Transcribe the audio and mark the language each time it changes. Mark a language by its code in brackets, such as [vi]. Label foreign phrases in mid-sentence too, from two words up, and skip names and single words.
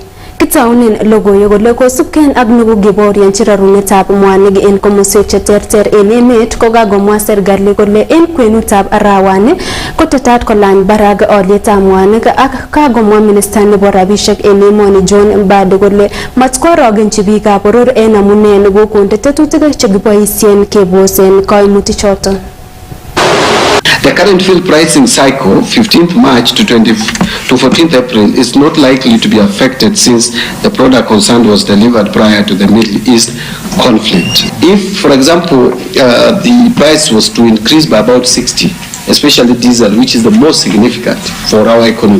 [kln] Kitaunen logoiwek kole kosubken ak nekokiborianchi rarunetab mwanik en komoswek cheterter en emet kokagomwa serikali kole en kwenutab arawani kotetat kolany barak olyetab mwanik ak kagomwa minister nebo rabishek en emoni John Mbadi kole matkorogenchi biikab boror en amune nekokonde tetutik chekiboisien kebosen koimutichoton. [en] The current fuel pricing cycle, 15th March to 14th April, is not likely to be affected since the product concerned was delivered prior to the Middle East conflict. If, for example, the price was to increase by about 60, especially diesel, which is the most significant for our economy.